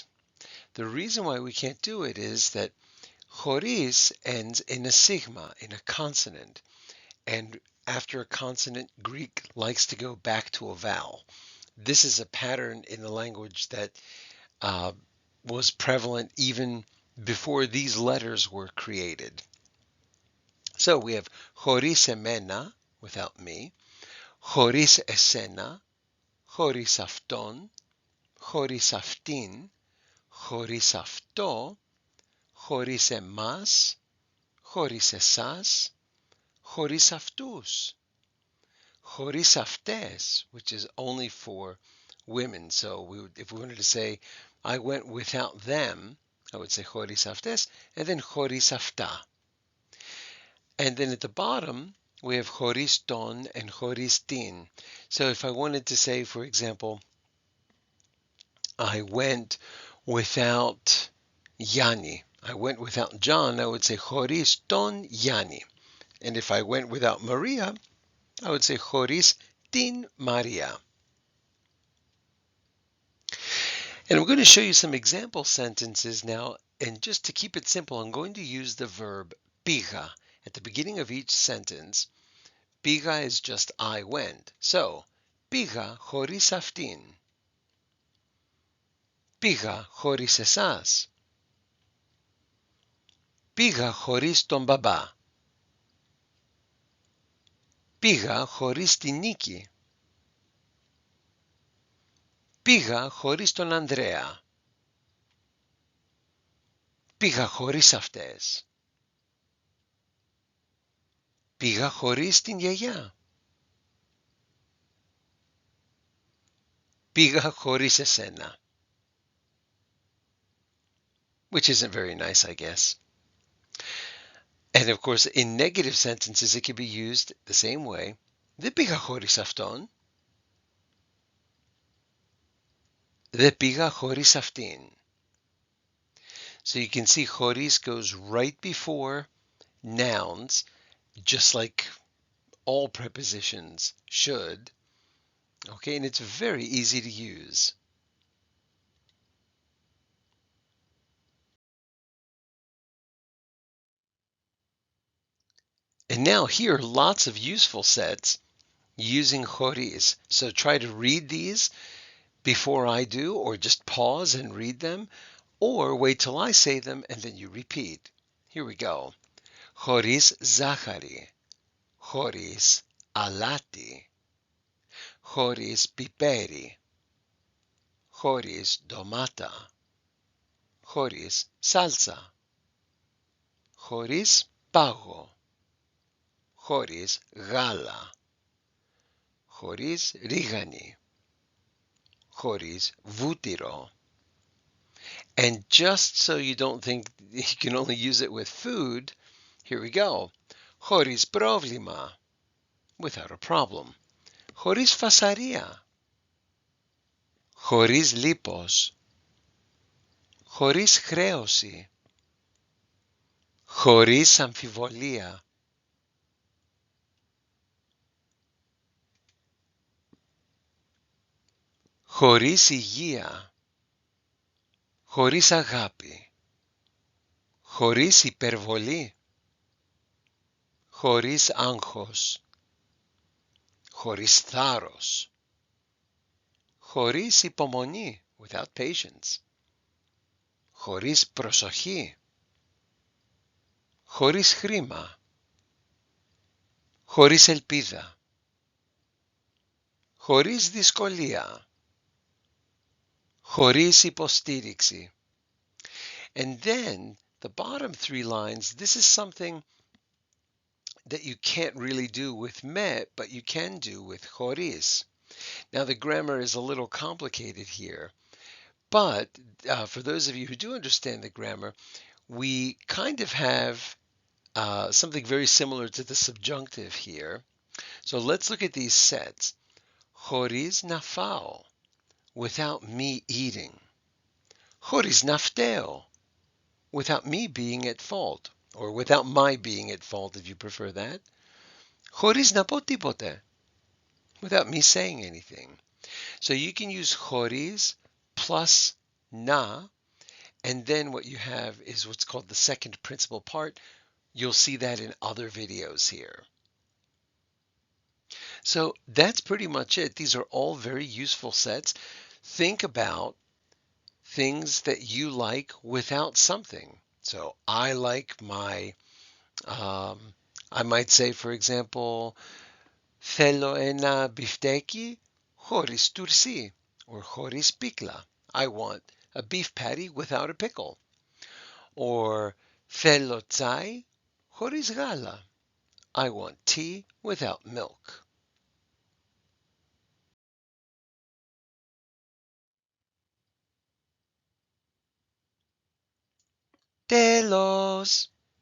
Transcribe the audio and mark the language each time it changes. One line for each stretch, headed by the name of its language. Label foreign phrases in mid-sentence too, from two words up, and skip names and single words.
English: The reason why we can't do it is that χωρίς ends in a sigma, in a consonant. And after a consonant, Greek likes to go back to a vowel. This is a pattern in the language that was prevalent even before these letters were created. So we have
Greek: χωρίς εμένα,
English: without me,
Greek: χωρίς εσένα, χωρίς αυτόν, χωρίς αυτήν, χωρίς αυτό, χωρίς εμάς, χωρίς εσάς, χωρίς αυτούς, χωρίς αυτές,
English: which is only for women. So if we wanted to say, I went without them, I would say
Greek: χωρίς αυτές,
English: and then
Greek: χωρίς αυτά.
English: And then at the bottom, we have
Greek: χωρίς τον
English: and
Greek: χωρίς την.
English: So if I wanted to say, for example, I went without Yanni, I went without John, I would say
Greek: χωρίς τον Yanni.
English: And if I went without Maria, I would say
Greek: χωρίς την Maria.
English: And I'm going to show you some example sentences now. And just to keep it simple, I'm going to use the verb πήγα at the beginning of each sentence. Πήγα is just I went. So,
Greek: πήγα χωρίς αυτήν. Πήγα χωρίς εσάς. Πήγα χωρίς τον μπαμπά. Πήγα χωρίς την Νίκη. Πήγα χωρίς τον Ανδρέα. Πήγα χωρίς αυτές. Πήγα χωρίς την γιαγιά. Πήγα χωρίς εσένα.
English: Which isn't very nice, I guess. And of course, in negative sentences, it can be used the same way.
Greek: Δεν πήγα χωρίς αυτόν. Δεν πήγα χωρίς αυτήν.
English: So you can see χωρίς goes right before nouns, just like all prepositions should. Okay, and it's very easy to use. And now here are lots of useful sets using χωρίς. So try to read these before I do, or just pause and read them, or wait till I say them and then you repeat. Here we go.
Greek: Χωρίς ζάχαρη. Χωρίς αλάτι. Χωρίς πιπέρι. Χωρίς ντομάτα. Χωρίς σάλτσα. Χωρίς πάγο. Χωρίς γάλα. χωρίς ρίγανη, χωρίς βούτυρο.
English: And just so you don't think you can only use it with food, here we go.
Greek: Χωρίς πρόβλημα,
English: without a problem.
Greek: Χωρίς φασαρία, χωρίς λίπος, χωρίς χρέωση, χωρίς αμφιβολία. Χωρίς υγεία, χωρίς αγάπη, χωρίς υπερβολή, χωρίς άγχος, χωρίς θάρρος, χωρίς υπομονή,
English: without patience,
Greek: χωρίς προσοχή, χωρίς χρήμα, χωρίς ελπίδα, χωρίς δυσκολία, χωρίς υποστήριξη.
English: And then the bottom three lines, this is something that you can't really do with me, but you can do with χωρίς. Now the grammar is a little complicated here, but for those of you who do understand the grammar, we kind of have something very similar to the subjunctive here. So let's look at these sets. Χωρίς να φάω, without me eating. Χωρίς να φταίω, without me being at fault, or without my being at fault if you prefer that. Χωρίς να πω τίποτε, without me saying anything. So you can use χωρίς plus na, and then what you have is what's called the second principal part. You'll see that in other videos here. So that's pretty much it. These are all very useful sets. Think about things that you like without something. So I like my, I might say, for example,
Greek: θέλω ένα μπιφτέκι χωρίς τουρσί, or χωρίς πίκλα.
English: I want a beef patty without a pickle.
Greek: Or θέλω τσάι χωρίς γάλα.
English: I want tea without milk.
Greek: Τέλος!